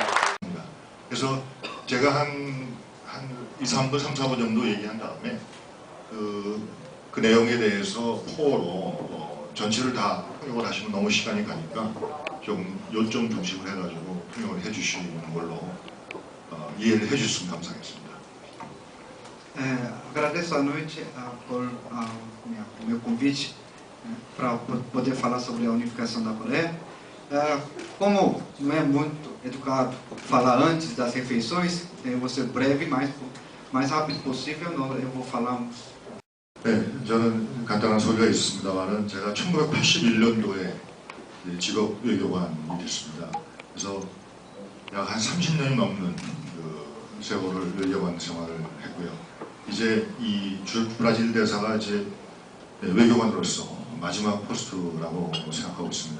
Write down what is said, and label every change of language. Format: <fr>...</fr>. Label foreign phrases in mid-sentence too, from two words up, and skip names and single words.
<ko>그래서 제가 한 2, 3분, 3, 4분 정도 얘기한 다음에 그 내용에 대해서 포로 전체를 다 통역을 하시면 너무 시간이 가니까 좀 요점 중심을 해가지고 통역을 해주시는 걸로 이해를 해주셨으면 감사하겠습니다.</ko> <pt>Agradeço à noite por o meu convite para poder falar sobre a unificação da Coreia. Como não é muito educado falar antes das refeições, eu vou ser breve, mas mais rápido possível. Eu vou falar</pt> <ko>네, 저는 간단한 소개가 있습니다만은 제가 1981년도에 직업 외교관이 됐습니다. 그래서 약 한 30년이 넘는 그 세월을 외교관 생활을 했고요. 이제 이 브라질 대사가 이제 외교관으로서 마지막 포스트라고 생각하고 있습니다.</ko>